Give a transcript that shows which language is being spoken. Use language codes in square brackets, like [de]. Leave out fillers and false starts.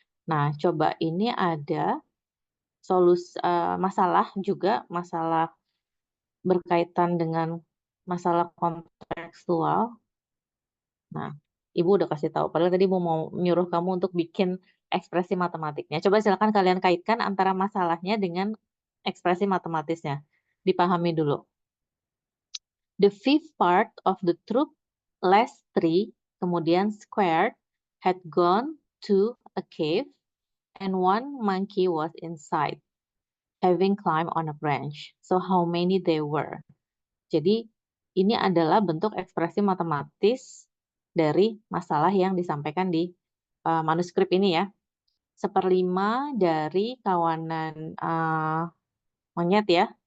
[id] Nah, coba ini ada masalah juga, masalah berkaitan dengan masalah kontekstual. Nah, Ibu udah kasih tahu. Padahal tadi Ibu mau nyuruh kamu untuk bikin ekspresi matematiknya. Coba silakan kalian kaitkan antara masalahnya dengan ekspresi matematisnya. Dipahami dulu. [en] The fifth part of the troop, less 3, [id] kemudian [en] squared, had gone to a cave, and one monkey was inside, having climbed on a branch. So how many there were? [id] Jadi ini adalah bentuk ekspresi matematis dari masalah yang disampaikan di manuskrip ini ya. 1/5 dari kawanan monyet ya.